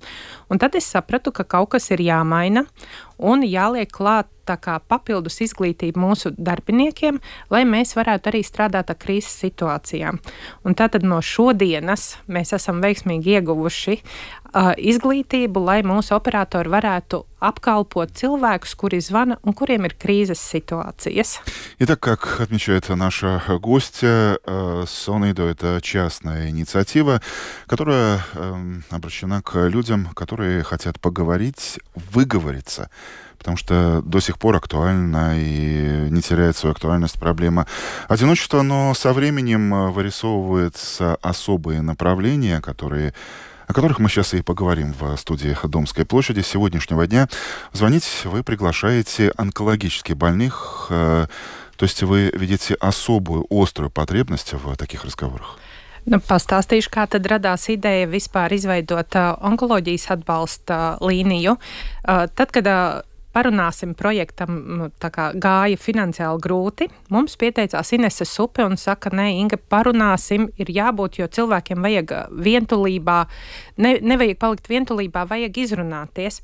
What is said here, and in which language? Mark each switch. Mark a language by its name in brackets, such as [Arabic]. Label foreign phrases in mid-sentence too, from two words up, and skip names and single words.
[Latvian] Un tad es sapratu, ka kaut kas ir jāmaina un jāliek klāt tā kā papildus izglītība mūsu darbiniekiem, lai mēs varētu arī strādāt ar krīzes situācijām. Un tātad no šodienas mēs esam veiksmīgi ieguvuši izglītību, lai mūsu operatori varētu обкалпот cilvēkus, kuri звана, un kuriem ir krīzes situācijas. [Russian] Итак, как отмечает наша гостья, Сонейду — это частная инициатива, которая обращена к людям, которые хотят поговорить, выговориться, потому что до сих пор актуальна и не теряет свою актуальность проблема одиночества, но со временем вырисовываются особые направления, о которых мы сейчас и поговорим в студии Домской площади. С сегодняшнего дня звонить вы приглашаете онкологически больных, то есть вы видите особую, острую потребность в таких разговорах. [Latvian] Pastāstīšu, kā tad radās ideja vispār izveidot onkoloģijas atbalsta līniju. Tad, kad Parunāsim projektam tā kā gāja finansiāli grūti, mums pieteicās Inese Supe un saka, nē, Inga, parunāsim, ir jābūt, jo cilvēkiem vajag vientulībā, nevajag palikt vientulībā, vajag izrunāties.